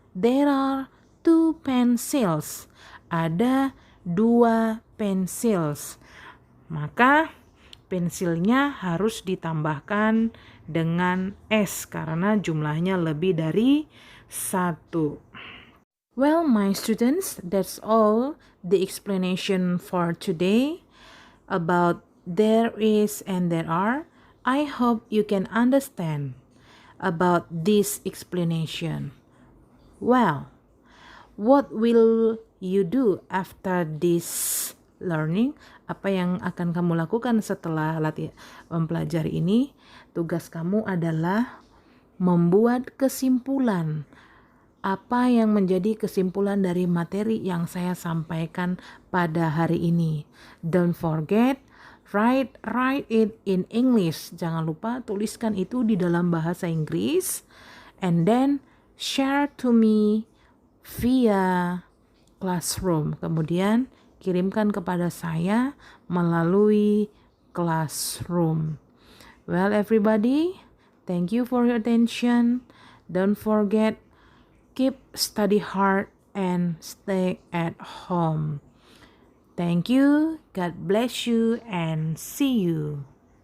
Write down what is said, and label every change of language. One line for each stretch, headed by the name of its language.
English: There are two pencils.
Indonesian: Ada dua
English: pencils.
Indonesian: Maka pensilnya harus ditambahkan dengan S karena jumlahnya lebih dari satu.
English: Well, my students, that's all the explanation for today about there is and there are. I hope you can understand about this explanation. Well, what will you do after this learning?
Indonesian: Apa yang akan kamu lakukan setelah mempelajari ini? Tugas kamu adalah membuat kesimpulan. Apa yang menjadi kesimpulan dari materi yang saya sampaikan pada hari ini?
English: Don't forget, write it in English.
Indonesian: Jangan lupa tuliskan itu di dalam bahasa Inggris.
English: And then share to me via classroom.
Indonesian: Kemudian kirimkan kepada saya melalui classroom.
English: Well, everybody, thank you for your attention. Don't forget, keep study hard and stay at home. Thank you, God bless you, and see you.